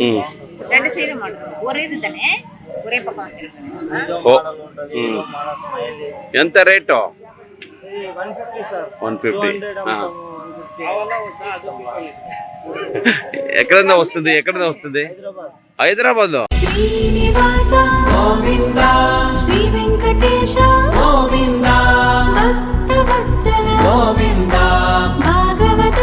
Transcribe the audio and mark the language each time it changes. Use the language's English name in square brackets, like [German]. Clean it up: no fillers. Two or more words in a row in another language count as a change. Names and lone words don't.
[Tamil] ரெண்டு சைடும் மாடல் ஒரே இது தானே ஒரே பக்கம் வந்துருக்கு. ఓ [Telugu] మన స్మైల్ ఎంత రేటు? 150 సార్ 150. 150 ఎక్కడింద వస్తుంది? హైదరాబాద్లో. శ్రీనివాస గోవింద శ్రీ వెంకటేశ గోవింద భక్తవత్సల గోవింద భాగవత